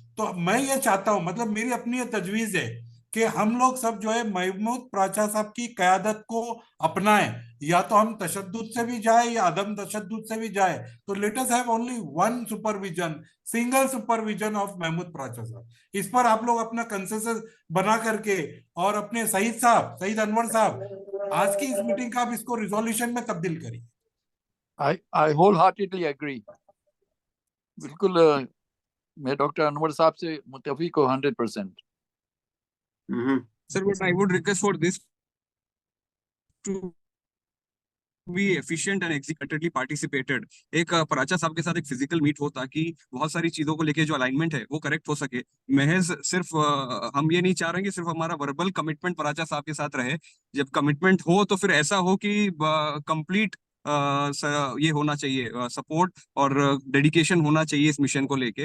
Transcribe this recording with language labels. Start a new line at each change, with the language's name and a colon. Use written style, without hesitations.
Hindi: तो मैं ये चाहता हूं, मतलब मेरी अपनी ये तजवीज है कि हम लोग सब जो है महमूद प्राचा साहब की कयादत को अपनाएं, या तो हम तशद्दुद से भी जाए या अदम तशद्दुद से भी जाए।
English: तो let us have only one supervision, single supervision of Mahmood Pracha sahab.
Hindi: इस पर आप लोग अपना कंसेंसस बना करके, और अपने सईद अनवर साहब, आज की इस मीटिंग का आप इसको रिजोल्यूशन में तब्दील करिए।
English: I wholeheartedly agree.
Hindi: बिल्कुल मैं डॉक्टर अनवर साहब से मुत्तफिक हूँ 100%.
English: Sir, what I would request for this to be efficient and executedly participated.
Hindi: एक प्राचा साहब के साथ एक फिजिकल मीट हो ताकि बहुत सारी चीजों को लेके जो अलाइनमेंट है वो करेक्ट हो सके। महज सिर्फ हम ये नहीं चाह रहे कि सिर्फ हमारा वर्बल कमिटमेंट प्राचा साहब के साथ रहे। जब कमिटमेंट हो तो फिर ऐसा हो कि कंप्लीट ये होना चाहिए, सपोर्ट और डेडिकेशन होना चाहिए इस मिशन को लेके।